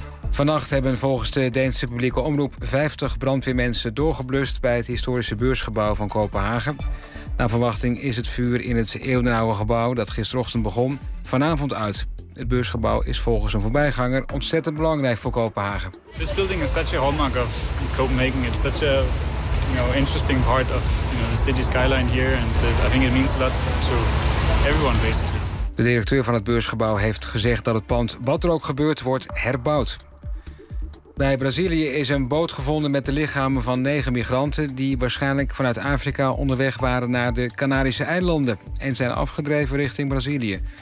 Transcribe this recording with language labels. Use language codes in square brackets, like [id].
[nl] Vannacht hebben volgens de Deense publieke omroep 50 brandweermensen doorgeblust bij het historische beursgebouw van Kopenhagen. Naar verwachting is het vuur in het eeuwenoude gebouw dat gisterochtend begon vanavond uit. Het beursgebouw is volgens een voorbijganger ontzettend belangrijk voor Kopenhagen. [en] This building is such a hallmark of Copenhagen. It's such a interesting part of the city skyline here, and I think it means a lot to everyone basically. [nl] De directeur van het beursgebouw heeft gezegd dat het pand, wat er ook gebeurt, wordt herbouwd. Bij Brazilië is een boot gevonden met de lichamen van 9 migranten die waarschijnlijk vanuit Afrika onderweg waren naar de Canarische eilanden en zijn afgedreven richting Brazilië.